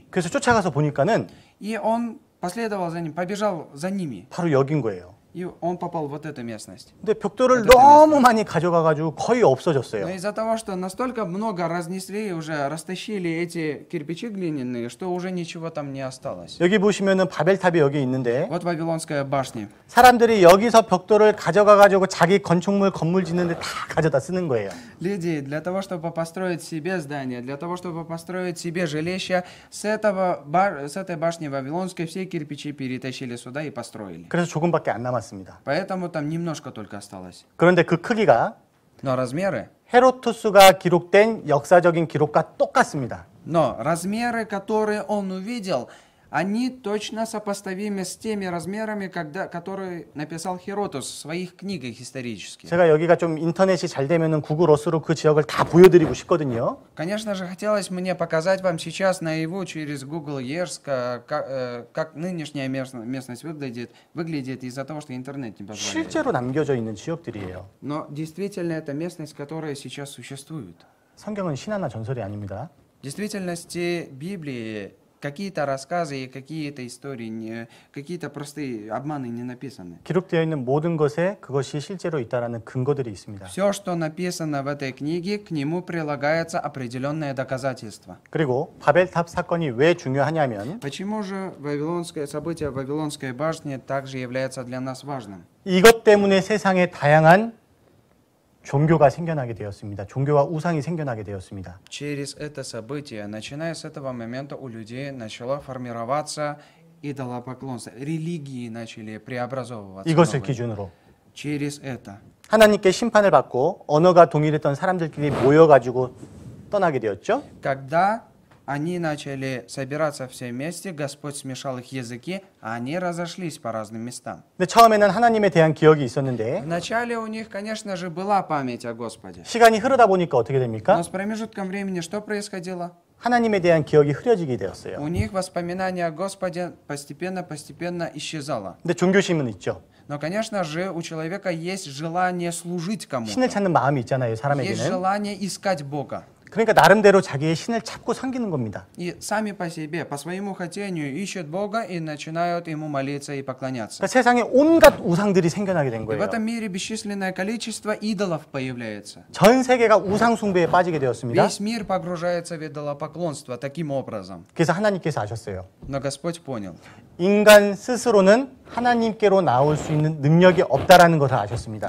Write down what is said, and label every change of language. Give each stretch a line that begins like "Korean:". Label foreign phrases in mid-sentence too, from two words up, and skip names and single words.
Korean: 그래서 쫓아가서 보니까는
Russian: И он последовал за ним, побежал за ними.
Korean: 바로 여긴 거예요.
Russian: И он попал в вот эту местность.
Korean: 근데 벽돌을 너무 많이 가져가가지고 거의
Russian: Но
Korean: 없어졌어요.
Russian: из-за того, что настолько много разнесли, уже растащили эти кирпичи глиняные, что уже ничего там не осталось.
Korean: 여기 보시면은 바벨탑이 여기 있는데
Russian: Вот Вавилонская башня.
Korean: 사람들이 여기서 벽돌을 가져가가지고 자기 건물 짓는데 다 가져다 쓰는 거예요.
Russian: Люди для того, чтобы построить себе здание, для того, чтобы построить себе жилище, с этой башни Вавилонской все кирпичи перетащили сюда и построили.
Korean: 그래서 조금밖에 안 남았습니다.
Russian: Поэтому там немножко только осталось.
Korean: 그런데 그 크기가
Russian: Но размеры,
Korean: 헤로토스가 기록된 역사적인 기록과 똑같습니다.
Russian: но размеры, которые он увидел, они точно сопоставимы с теми размерами, которые написал Херодос в своих книгах исторических.
Korean: 제가 여기가 좀 인터넷이 잘 되면은 구글 어스로 그 지역을 다 보여드리고 싶거든요.
Russian: Конечно же, хотелось мне показать вам сейчас наяву через Google Earth, как нынешняя местность выглядит из-за того, что интернет не позволяет.
Korean: 실제로 남겨져 있는 지역들이에요.
Russian: Но действительно, это местность, которая сейчас существует.
Korean: 성경은 신화나 전설이 아닙니다.
Russian: В действительности Библии какие-то рассказы и какие-то истории, какие-то простые обманы не написаны.
Korean: 기록되어 있는 모든 것에 그것이 실제로 있다라는 근거들이 있습니다.
Russian: Все, что написано в этой книге, к нему прилагается определенное доказательство.
Korean: 그리고 바벨탑 사건이 왜 중요하냐면
Russian: Почему же событие Вавилонской башни также является для нас важным?
Korean: 이것 때문에 세상에 다양한 종교가 생겨나게 되었습니다. 종교와 우상이 생겨나게 되었습니다.
Russian: Через это событие, начиная с этого момента, у людей начало формироваться идолопоклонство. Религии начали преобразовываться.
Korean: 이것을
Russian: новые.
Korean: 기준으로
Russian: Через это.
Korean: 하나님께 심판을 받고 언어가 동일했던 사람들끼리 모여가지고 떠나게 되었죠.
Russian: Когда они начали собираться все вместе, Господь смешал их языки, а они разошлись по разным местам.
Korean: 근데 처음에는 하나님에 대한 기억이 있었는데
Russian: Вначале у них, конечно же, была память о Господе.
Korean: 시간이 흐르다 보니까 어떻게 됩니까?
Russian: Но с промежутком времени что происходило?
Korean: 하나님에 대한 기억이 흐려지게 되었어요.
Russian: У них воспоминание о Господе постепенно исчезало.
Korean: 근데 종교심은 있죠.
Russian: Но, конечно же, у человека есть желание служить
Korean: 신을
Russian: кому-то.
Korean: 찾는 마음이 있잖아요,
Russian: Есть
Korean: 사람에게는.
Russian: желание искать Бога.
Korean: 그러니까 나름대로 자기의 신을 찾고 섬기는 겁니다.
Russian: И сами по себе, по своему хотению, ищут Бога и начинают Ему молиться и поклоняться.
Korean: 그러니까 세상에 온갖 우상들이 생겨나게 된
Russian: И в
Korean: 거예요.
Russian: этом мире бесчисленное количество идолов появляется.
Korean: 전 세계가 우상 숭배에 빠지게 되었습니다.
Russian: Весь мир погружается в идолопоклонство таким образом.
Korean: 그래서 하나님께서 아셨어요.
Russian: Но Господь понял.
Korean: 인간 스스로는 하나님께로 나올 수 있는 능력이 없다라는 것을 아셨습니다.